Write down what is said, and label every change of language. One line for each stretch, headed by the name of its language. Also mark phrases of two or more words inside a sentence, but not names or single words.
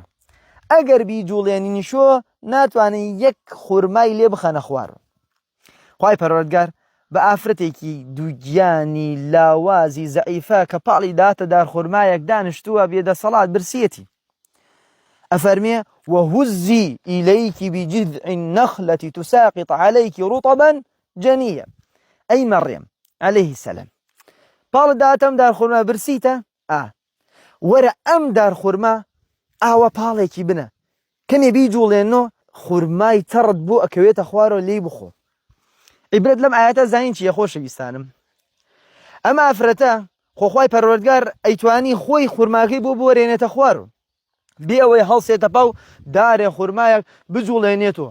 Central Kurdish: ئەگەر بیجوڵێنینیشۆ ناتوانین یەک خورمای لێ بخەنە خوار. خوای پەروەردگار بە ئافرەتێکی دووگیانی لاوازی زەعیفە کە پاڵی داتە دارخورمایەک دانیشتووە بێدەسەڵات برسیەتی ئەفەرمێ
Arabic: وهزي إليك بجذع النخلة تساقط عليك رطبا جنيا أي مريم عليه السلام
Central Kurdish: باڵ داتەم دارخورما برسیتە وەرە ئەم دارخورما ئاوە پاڵێکی بنە کەمێ بیجوڵێنەوە خورمای تەڕت بۆ ئەکەوێتە خوارەوە لێی بخۆ. عیبرەت لەم ئاەتە زانین چیە خۆشەویستانم؟ ئەمە ئافرەتە خۆخوای پەروەردگار ئەیتوانی خۆی خورماکەی بۆ بوەرێنێتە خوارەوە بێ ئەوەی هەڵسێتە پاو دارێ خورمایەک بجوڵێنێتەوە.